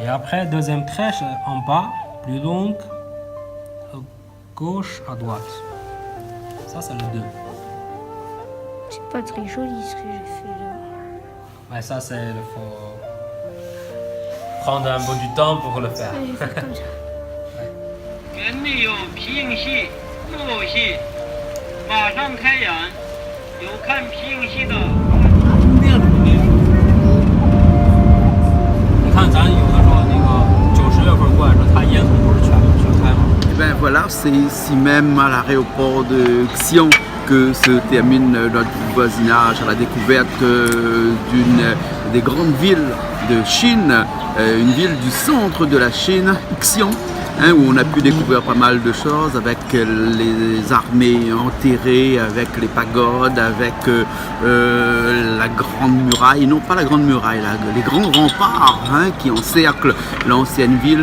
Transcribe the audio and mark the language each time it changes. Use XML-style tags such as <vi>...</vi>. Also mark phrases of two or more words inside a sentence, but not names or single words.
<fr>Et après, deuxième trait, c'est en bas, plus long, à gauche, à droite. Ça, c'est le 2. C'est pas très joli ce que j'ai fait là. Mais ça, c'est il faut prendre un peu du temps pour le faire. J'ai fait comme ça.</fr> <zh>园内有皮影戏、木偶戏，马上开演，有看皮影戏的。你看咱有的时候那个90月份过来的时候，它烟囱不是全开吗？</zh> <fr>Et ben voilà, c'est ici même à l'aéroport de Xi'an que se termine notre voisinage à la découverte d'une des grandes villes de Chine, une ville du centre de la Chine, Xi'an. Hein, où on a pu découvrir pas mal de choses avec les armées enterrées, avec les pagodes, avec la grande muraille, non pas la grande muraille, là, les grands remparts hein, qui encerclent l'ancienne ville.</fr>